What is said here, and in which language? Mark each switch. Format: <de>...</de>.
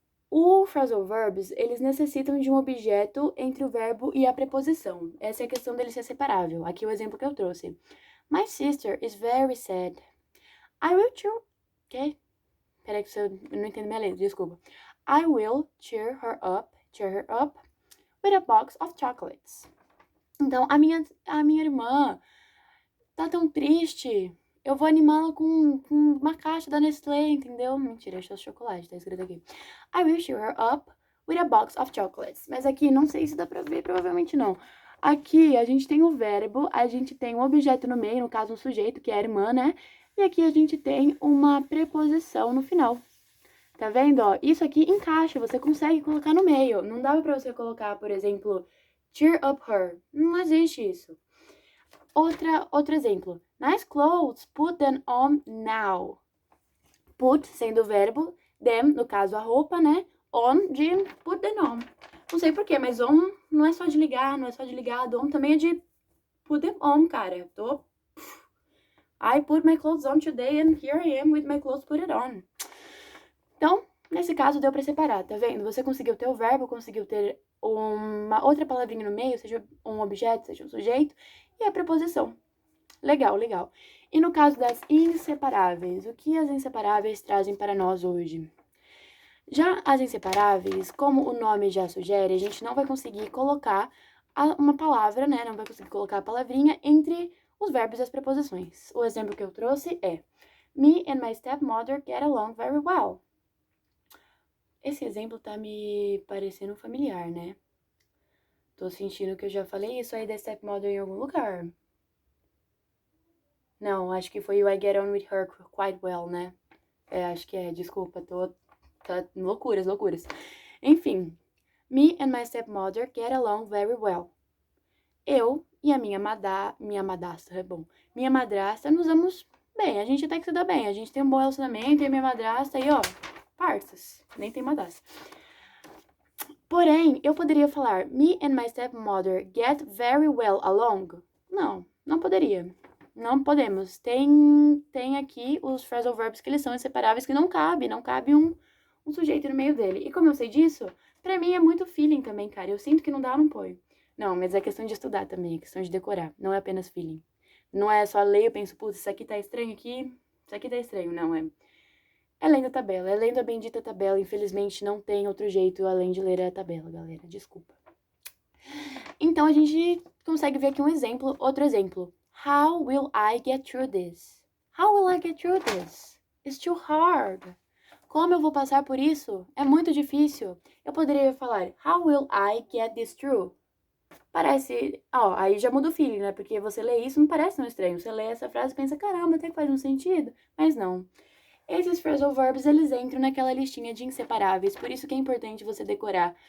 <pt>O phrasal verbs, eles necessitam de um objeto entre o verbo e a preposição. Essa é a questão dele ser separável. Aqui o exemplo que eu trouxe.</pt> <en>My sister is very sad. I will cheer...</en> <pt>Ok? Peraí que eu não entendo minha letra, desculpa.</pt> <en>I will cheer her up with a box of chocolates.</en> <pt>Então, a minha irmã tá tão triste, eu vou animá-la com uma caixa da Nestlé, entendeu? Mentira, é chocolate, tá escrito aqui.</pt> <en>I will cheer her up with a box of chocolates.</en> <pt>Mas aqui, não sei se dá pra ver, provavelmente não. Aqui, a gente tem o verbo, a gente tem um objeto no meio, no caso, um sujeito, que é a irmã, né? E aqui a gente tem uma preposição no final. Tá vendo, ó? Isso aqui encaixa, você consegue colocar no meio. Não dava pra você colocar, por exemplo,</pt> <en>cheer up her.</en> <pt>Não existe isso. Outro exemplo.</pt> <en>Nice clothes, put them on now.</en> <pt>Put, sendo o verbo, them, no caso a roupa, né? On, de</pt> <en>put them on.</en> <pt>Não sei porquê, mas on não é só de ligar, não é só de ligado. On também é de</pt> <en>put them on,</en> <pt>cara.</pt> <en>I put my clothes on today and here I am with my clothes put it on.</en> <pt>Então, nesse caso deu pra separar, tá vendo? Você conseguiu ter o verbo, conseguiu ter uma outra palavrinha no meio, seja um objeto, seja um sujeito, e a preposição. Legal, legal. E no caso das inseparáveis, o que as inseparáveis trazem para nós hoje? Já as inseparáveis, como o nome já sugere, a gente não vai conseguir colocar uma palavra, né? Não vai conseguir colocar a palavrinha entre os verbos e as preposições. O exemplo que eu trouxe é</pt> <en>Me and my stepmother get along very well.</en> <pt>Esse exemplo tá me parecendo familiar, né? Tô sentindo que eu já falei isso aí da stepmother em algum lugar. Não, acho que foi o</pt> <en>I get on with her quite well,</en> <pt>né? Acho que é, desculpa, tá loucuras.</pt> <en>Enfim, me and my stepmother get along very well.</en> <pt>Eu e a minha madrasta, é bom. Minha madrasta nos damos bem, a gente até que se dá bem, a gente tem um bom relacionamento e a minha madrasta aí, ó, parças, nem tem madrasta. Porém, eu poderia falar</pt> <en>me and my stepmother get very well along?</en> <pt>Não, não poderia. Não podemos. Tem aqui os phrasal verbs que eles são inseparáveis, que não cabe um sujeito no meio dele. E como eu sei disso, pra mim é muito feeling também, cara. Eu sinto que não dá, eu não ponho. Não, mas é questão de estudar também, é questão de decorar. Não é apenas feeling. Não é só ler e eu penso, putz, isso aqui tá estranho aqui, isso aqui tá estranho. Não, é lendo a tabela, é lendo a bendita tabela. Infelizmente, não tem outro jeito além de ler a tabela, galera. Desculpa. Então, a gente consegue ver aqui um exemplo, outro exemplo.</pt> <en>How will I get through this? How will I get through this? It's too hard.</en> <pt>Como eu vou passar por isso? É muito difícil. Eu poderia falar,</pt> <en>how will I get this through?</en> <pt>Parece, aí já muda o feeling, né? Porque você lê isso, não parece tão estranho. Você lê essa frase e pensa, caramba, até que faz um sentido. Mas não. Esses phrasal verbs, eles entram naquela listinha de inseparáveis, por isso que é importante você decorar.</pt>